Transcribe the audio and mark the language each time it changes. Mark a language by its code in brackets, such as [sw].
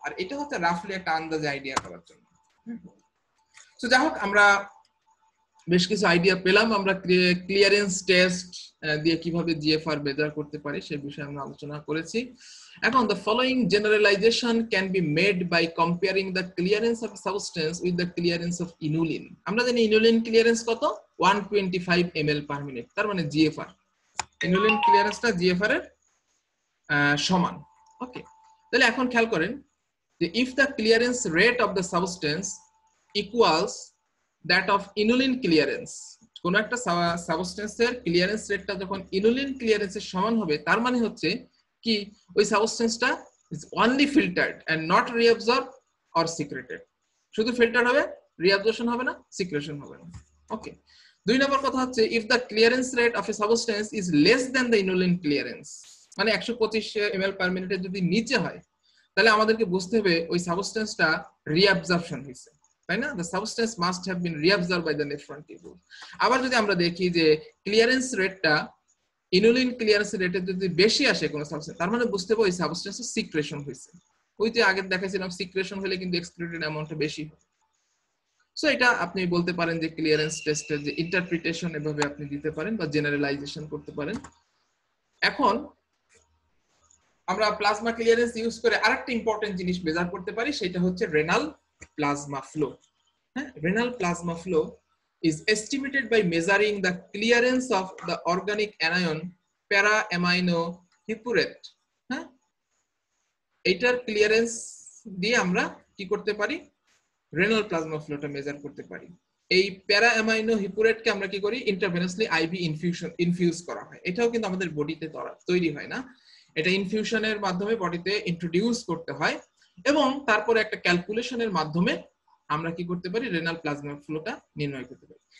[bn] আর এটা হচ্ছে রাফলি একটা আন্দাজে আইডিয়া করার জন্য। তো যাই হোক, আমরা বেশ কিছু আইডিয়া পেলাম। আমরা ক্লিয়ারেন্স টেস্ট দিয়ে কিভাবে জিএফআর মেজার করতে পারি সে বিষয়ে আমরা আলোচনা করেছি। [en] এখন the following generalization can be made by comparing the clearance of substance with the clearance of inulin. [bn] আমরা জানি ইনুলিন ক্লিয়ারেন্স কত, 125 ml per minute, তার মানে জিএফআর, ইনুলিন ক্লিয়ারেন্সটা জিএফআর এর সমান। ওকে, তাহলে এখন খেয়াল করেন যে [en] if the clearance rate of the substance equals that of inulin clearance, [bn] কোন একটা সাবস্টেন্সের ক্লিয়ারেন্স রেটটা যখন ইনুলিন ক্লিয়ারেন্সের সমান হবে, তার মানে হচ্ছে কি ওই সাবস্টেন্সটা [en] is only filtered and not reabsorbed or secreted। [bn] শুধু ফিল্টার হবে, রিঅ্যাবজর্পশন হবে না, সিক্রেশন হবে না। ওকে, দুই নম্বর কথা হচ্ছে [en] if the clearance rate of a substance is less than the inulin clearance, [bn] মানে 125 ml per minute এর যদি নিচে হয়, তাহলে আমাদেরকে বুঝতে হবে ওই সাবস্টেন্সটা রিঅ্যাবজর্পশন হয়েছে, তাই না? [en] the substance must have been reabsorbed by the nephron tubule। [bn] আবার যদি আমরা দেখি যে ক্লিয়ারেন্স রেটটা ইনুলিন ক্লিয়ারেন্স রেটের যদি বেশি আসে কোনো সাবস্টেন্স, তার মানে বুঝতে হবে ওই সাবস্টেন্সের সিক্রেশন হয়েছে। ওই যে আগে দেখাইছিলাম সিক্রেশন হলে কিন্তু এক্সক্রিটেড অ্যামাউন্টটা বেশি হয়। সো এটা আপনি বলতে পারেন যে ক্লিয়ারেন্স টেস্টের যে ইন্টারপ্রিটেশন এভাবে আপনি দিতে পারেন বা জেনারেলাইজেশন করতে পারেন। এখন আমরা প্লাজমা ক্লিয়ারেন্স ইউজ করে আরেকটা ইম্পর্টেন্ট জিনিস মেজার করতে পারি, সেটা হচ্ছে রেনাল প্লাজমা ফ্লো। [en] হ্যাঁ, renal plasma flow is estimated by measuring the clearance of the organic anion para amino hippurate। [bn] হ্যাঁ, এইটার ক্লিয়ারেন্স দিয়ে আমরা কি করতে পারি, রেনাল প্লাজমা ফ্লোটা মেজার করতে পারি। এই প্যারা অ্যামাইনো হিপুরেটকে আমরা কি করি, ইন্টারভেনাসলি আইভি ইনফিউজ করা হয়। এটাও কিন্তু আমাদের বডিতে তৈরি হয় না, এটা ইনফিউশনের মাধ্যমে বডিতে ইন্ট্রোডিউস করতে হয়, এবং তারপরে একটা ক্যালকুলেশনের মাধ্যমে আমরা কি করতে পারি, রেনাল প্লাজমা ফ্লোটা নির্ণয় করতে পারি।